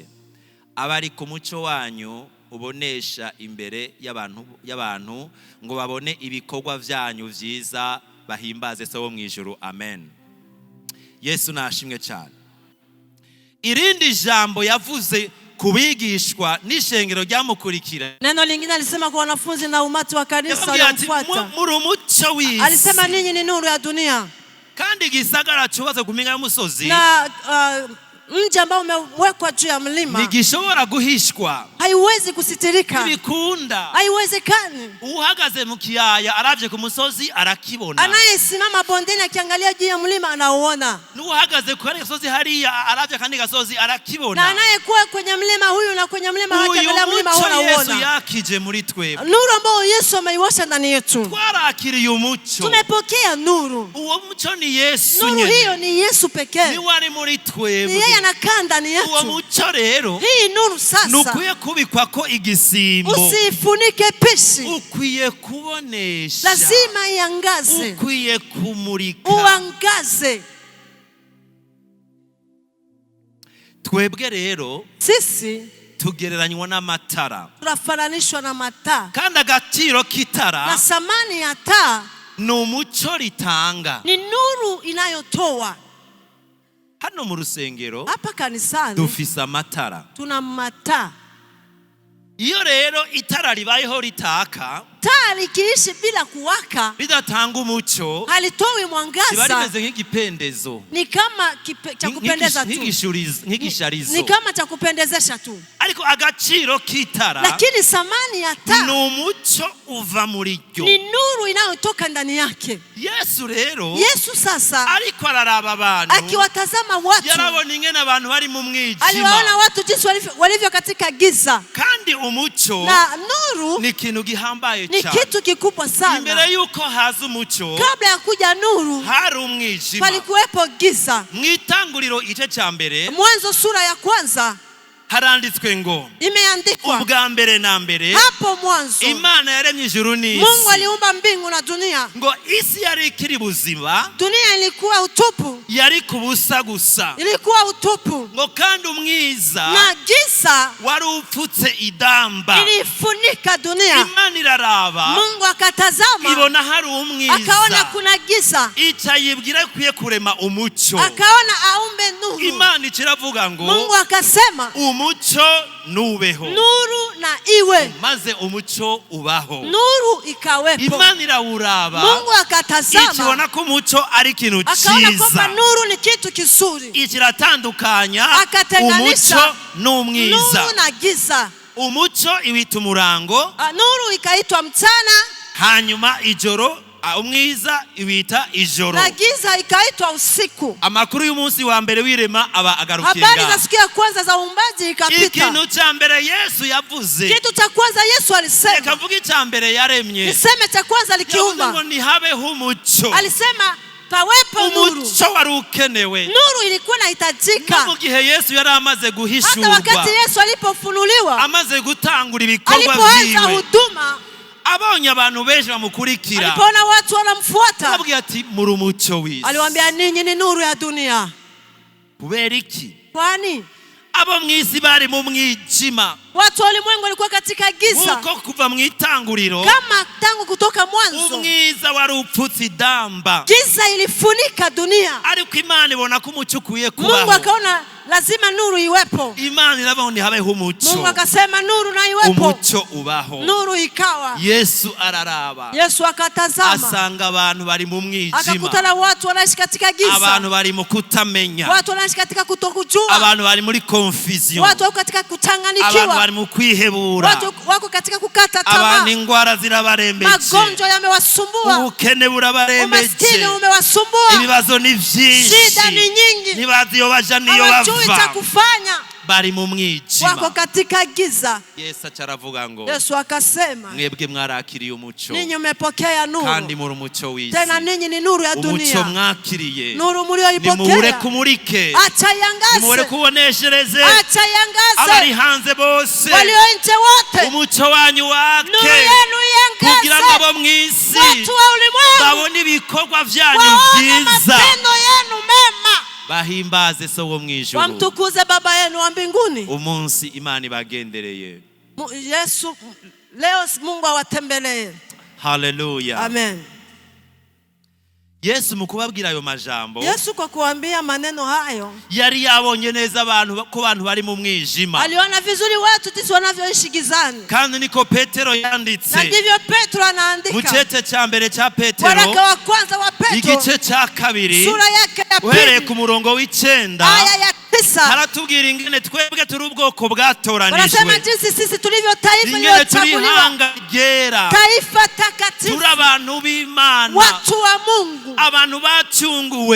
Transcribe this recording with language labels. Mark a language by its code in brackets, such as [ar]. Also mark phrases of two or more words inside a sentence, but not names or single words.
[rn] Abari ku muco wanyu ubonesha imbere y'abantu ngo babone ibikorwa byanyu vyiza bahimbaze se wo mwijuru. Amen. Yesu nashimwe cyane. Irindi jambo yavuze kubigishwa n'ishengero ryamukurikira. [sw] Neno lingine alisema kwa wanafunzi na umati wa kanisa waliomfuata. [rn] Muri umuco w'isi. [sw] Alisema ninyi ni nuru ya dunia. [rn] Kandi igisagara cyubatse ku mpinga y'umusozi. [sw] Na mji ambao umewekwa juu ya mlima [rn] ntigishobora guhishwa. [sw] Haiwezi kusitirika. [rn] Bikunda. [sw] Haiwezekani. [rn] Uhagaze mu kiyaya aravye ku musozi arakibona. [sw] Anayesimama bondeni akiangalia juu ya mlima anaona. [rn] Nuhagaze ku gasozi hariya aravye kandi gasozi arakibona. [sw] Na anayekuwa kwenye mlima huyu na kwenye mlima hakiangalia mlima anaona. [rn] Yesu yakije muri twebwe. [sw] Nuru ambayo Yesu ameiwasha ndani yetu. [rn] Twarakiriye umuco. [sw] Tumepokea nuru. [rn] Uwo muco ni Yesu. [sw] Nuru hiyo ni Yesu pekee. [rn] Ni wari muri twebwe. [sw] Anakaa ndani yetu. [rn] Uwo muco rero. [sw] Hii nuru sasa. [rn] Nukwiye kubikwa ko igisimbo. [sw] Usifunike pishi. [rn] Ukwiye kubonesha. [sw] Lazima iangaze. [rn] Ukwiye kumurika. [sw] Uangaze. [rn] Twebwe rero. [sw] Sisi [rn] tugereranywa n'amatara. [sw] Tunafananishwa na mataa. [rn] Kandi agaciro k'itara. [sw] Na samani ya taa. [rn] Ni umuco ritanga. [sw] Ni nuru inayotoa. [rn] Hano mu rusengero [sw] hapa kanisani [rn] dufise amatara. [sw] Tuna mataa. [rn] Iyo rero itara ribayeho ritaka, [sw] taa likiishi bila kuwaka, [rn] bidatanga umuco, [sw] halitoi mwangaza, [rn] riba rimeze nk'igipendezo. [sw] Ni kama cha kupendeza tu. [rn] Nk'igisharizo. [sw] Ni kama cha kupendezesha tu. [rn] ariko agaciro k'itara [sw] lakini thamani ya [rn] ni [sw] taa [rn] umucyo uva muri ryo. [sw] ni nuru inayotoka ndani yake. [rn] Yesu rero [sw] Yesu sasa [rn] ariko araraba abantu, [sw] akiwatazama watu, [rn] yarabona ingene abantu bari mu mwijima, [sw] aliwaona watu jinsi walivyo katika giza, [rn] kandi umucyo [sw] na nuru [rn] ni ikintu gihambaye [sw] ni [rn] cyane. [sw] kitu kikubwa sana. [rn] Imbere yuko haza umucyo [sw] Kabla ya kuja nuru [rn] hari umwijima. [sw] palikuwepo giza. [rn] Mw'itanguriro igice cya mbere [sw] Mwanzo sura ya kwanza [rn] haranditswe ngo [sw] imeandikwa, [rn] ubwa mbere na mbere [sw] hapo mwanzo [rn] Imana yaremye ijuru n'isi. [sw] Mungu aliumba mbingu na dunia. [rn] Ngo isi yari ikiri buzima, [sw] Dunia ilikuwa utupu, [rn] yari kubusa gusa. [sw] ilikuwa utupu, [rn] Ngo kandi umwiza [sw] na giza [rn] wari upfutse idamba. [sw] ilifunika dunia. [rn] Imana iraraba, [sw] Mungu akatazama, [rn] ibona hari [sw] akaona [rn] umwiza, [sw] kuna giza, [rn] ica yibwira kwiye kurema umucyo. [sw] akaona aumbe nuru. [rn] Imana ikiravuga ngo [sw] Mungu akasema [rn] umucyo nubeho, [sw] nuru na iwe, [rn] maze umucyo ubaho. [sw] nuru ikawepo. [rn] Imana irawuraba, [sw] Mungu akatazama, [rn] ikibona ko umucyo ari ikintu [sw] akaona kwamba [rn] cyiza, [sw] nuru ni kitu kizuri, [rn] ikiratandukanya [sw] akatenganisha [rn] umucyo n'umwiza. [sw] nuru na giza. [rn] Umucyo iwita umurango, [sw] Nuru ikaitwa mchana, [rn] hanyuma ijoro umwiza iwita ijoro. [sw] na giza ikaitwa usiku. [rn] Amakuru y'umunsi wa mbere w'irema aba agarukiye [sw] Habari za [rn] ngaho. [sw] siku ya kwanza za uumbaji ikapita. [rn] Ikintu cya mbere Yesu yavuze, [sw] Kitu cha kwanza Yesu alisema, [rn] reka mvuge icya mbere yaremye, [sw] niseme cha kwanza [rn] yavuze [sw] alikiumba, [rn] ngo ntihabeho umucyo. [sw] alisema pawepo nuru. [rn] Umucyo wari ukenewe. [sw] Nuru ilikuwa [rn] No [sw] inahitajika. [rn] mu gihe Yesu yari amaze [sw] Hata [rn] guhishurwa, [sw] wakati Yesu alipofunuliwa, [rn] amaze gutangura ibikorwa [sw] alipoanza [rn] byiwe, [sw] huduma, [rn] abonye abantu benshi bamukurikira, [sw] alipoona watu wanamfuata, [rn] ababwiye ati muri umucyo w'isi. [sw] aliwaambia ninyi ni nuru ya dunia. [rn] Kubera iki? [sw] Kwani [rn] Abo mu isi bari mu mwijima, [sw] watu wa ulimwengu walikuwa katika giza, [rn] kuko kuva mu itanguriro [sw] kama tangu kutoka mwanzo [rn] umwiza wari upfutse idamba. [sw] giza ilifunika dunia. [rn] Ariko Imana ibona ko umucyo ukwiye [sw] Mungu [rn] kubaho. [sw] akaona lazima nuru iwepo. [rn] Imana irabona ntihabeho umucyo, [sw] Mungu akasema nuru na iwepo, [rn] umucyo ubaho. [sw] nuru ikawa. [rn] Yesu araraba, [sw] Yesu akatazama, [rn] asanga abantu bari mu mwijima, [sw] akakutana watu wanaishi katika giza, [rn] abantu bari mu kutamenya, [sw] watu wanaishi katika kutokujua, [rn] abantu bari muri confusion, [sw] watu wako katika [rn] abantu [sw] kuchanganikiwa, [rn] bari mu kwihebura, [sw] watu wako katika kukata [rn] abantu [sw] tamaa, [rn] ingwara zirabarembeje, [sw] magonjwa yamewasumbua, [rn] ubukene burabarembeje, [sw] umaskini umewasumbua, [rn] ibibazo ni byinshi, [sw] shida ni nyingi, [rn] ntibazi iyo baja niyo [sw] hawajui cha [rn] bava, [sw] kufanya, [rn] bari mu [sw] wako [rn] mwijima. [sw] katika giza. [rn] Yesu acaravuga ngo [sw] Yesu akasema, [rn] mwebwe mwarakiriye umucyo, [sw] ninyi mmepokea [rn] kandi [sw] nuru, [rn] muri umucyo w'isi. [sw] tena ninyi ni nuru ya [rn] Umucyo [sw] dunia. [rn] mwakiriye [sw] Nuru [rn] nimuhure [sw] mlioipokea, [rn] kumurike, [sw] acha [rn] nimuhure [sw] iangaze, [rn] kuboneshereze [sw] acha [rn] abari [sw] iangaze, [rn] hanze bose. [sw] walio nje wote, [rn] Umucyo wanyu [sw] nuru [rn] wake, [sw] yenu [rn] kugira ngo [sw] iangaze, [rn] abo mu isi [sw] watu wa ulimwengu [rn] babone ibikorwa byanyu [sw] waone [rn] byiza, [sw] matendo yenu mema, [rn] bahimbaze So wo mu ijuru. [sw] wamtukuze Baba yenu wa mbinguni. [rn] Umunsi Imana ibagendereye. [sw] Yesu leo Mungu awatembelee. Haleluya. Amen. [rn] Yesu mu kubabwira ayo majambo, [sw] Yesu kwa kuambia maneno hayo, [rn] yari yabonye neza abantu ko abantu bari mu mwijima, [sw] aliona vizuri watu jinsi wanavyoishi gizani, [rn] kandi niko Petero [sw] na [rn] yanditse [sw] ndivyo Petro [rn] mu [sw] anaandika [rn] cece cya mbere cya Petero [sw] waraka wa kwanza wa Petro [rn] igice cya kabiri [sw] sura yake ya [rn] uhereye [sw] pili [rn] ku murongo w'icenda, [sw] aya ya 9, [rn] haratubwira ingene twebwe turi ubwoko bwatoranijwe, [sw] wanasema jinsi sisi tulivyo taifa [rn] ingene turi [sw] lililochaguliwa, [rn] ihanga ryera, [sw] taifa takatifu, [rn] turi abantu b'Imana, [sw] watu wa Mungu, [rn] abantu bacunguwe,